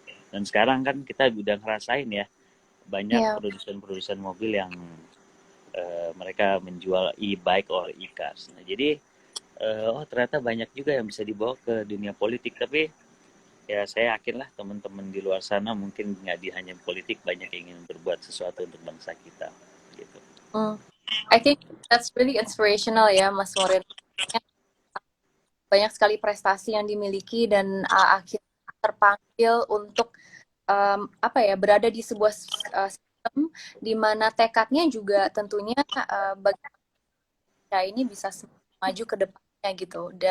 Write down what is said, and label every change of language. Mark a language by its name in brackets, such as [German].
[Indonesian] Dan sekarang kan kita udah ngerasain ya banyak produsen-produsen mobil yang mereka menjual e-bike or e-cars. Nah, jadi ternyata banyak juga yang bisa dibawa ke dunia politik. Tapi ya saya yakin lah teman-teman di luar sana mungkin nggak hanya politik, banyak yang ingin berbuat sesuatu untuk bangsa kita gitu. [English] I think that's really inspirational [Indonesian] ya Mas Moreno. Banyak sekali prestasi yang dimiliki dan akhirnya terpanggil untuk berada di sebuah sistem di mana tekadnya juga tentunya bagaimana ini bisa maju ke depannya gitu.